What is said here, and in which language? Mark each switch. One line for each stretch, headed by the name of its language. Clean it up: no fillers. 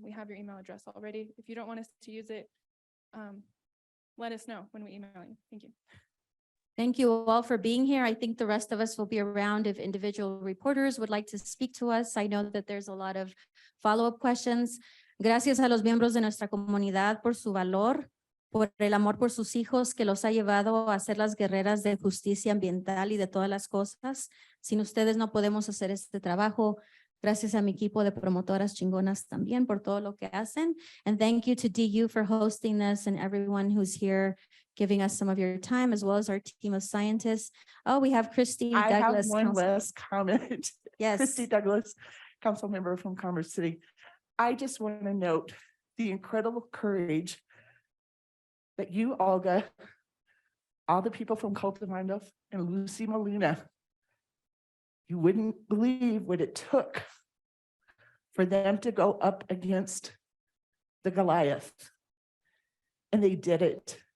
English: We have your email address already. If you don't want us to use it, let us know when we email you. Thank you. Thank you all for being here. I think the rest of us will be around if individual reporters would like to speak to us. I know that there's a lot of follow-up questions.
Spanish: Gracias a los miembros de nuestra comunidad por su valor, por el amor por sus hijos que los ha llevado a ser las guerreras de justicia ambiental y de todas las cosas. Sin ustedes no podemos hacer este trabajo. Gracias a mi equipo de promotoras chingonas también por todo lo que hacen.
English: And thank you to DU for hosting this and everyone who's here giving us some of your time, as well as our team of scientists. Oh, we have Christy I Douglas. have one last comment. Yes. Christy Douglas, council member from Commerce City. I just want to note the incredible courage that you, Olga, all the people from Cultivando and Lucy Molina, you wouldn't believe what it took for them to go up against the Goliath. And they did it.